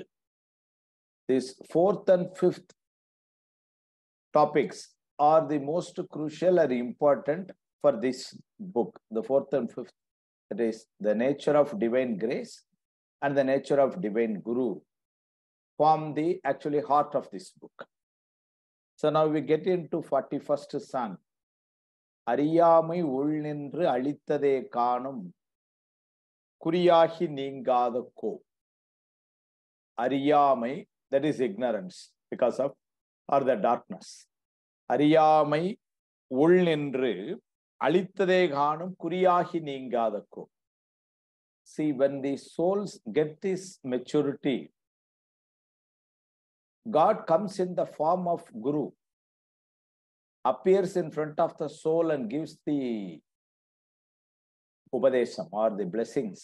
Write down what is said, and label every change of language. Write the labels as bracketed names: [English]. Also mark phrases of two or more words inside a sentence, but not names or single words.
[English] These 4th and 5th topics are the most crucial and important for this book. The 4th and 5th, that is the nature of divine grace and the nature of divine guru, form the actually heart of this book. So now we get into 41st song. [Tamil] அறியாமை உள்நின்று அளித்ததே காணும் குறியாகி நீங்காத கோ. [English] Ariyamai, that is ignorance because of or the darkness. [Tamil] அறியாமை உள்நின்று அளித்ததே காணும் குறியாகி நீங்காத கோ. [English] See, when the souls get this maturity, God comes in the form of Guru, appears in front of the soul and gives the Upadesham or the blessings.